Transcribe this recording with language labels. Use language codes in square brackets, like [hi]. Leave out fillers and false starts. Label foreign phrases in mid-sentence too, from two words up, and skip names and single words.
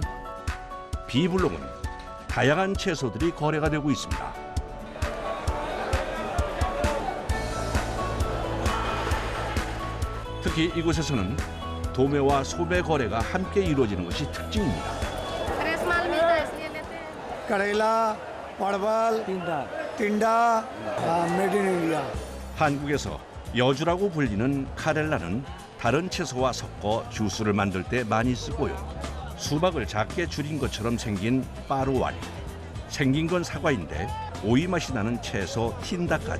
[ko] B블록은 다양한 채소들이 거래가 되고 있습니다. 특히 이곳에서는 도매와 소매 거래가 함께 이루어지는 것이 특징입니다. [hi] करेला, परवल, टिंडा, [en] made in India. [ko] 한국에서 여주라고 불리는 카렐라는 다른 채소와 섞어 주스를 만들 때 많이 쓰고요. 수박을 작게 줄인 것처럼 생긴 빠루와리, 생긴 건 사과인데 오이 맛이 나는 채소 틴다까지.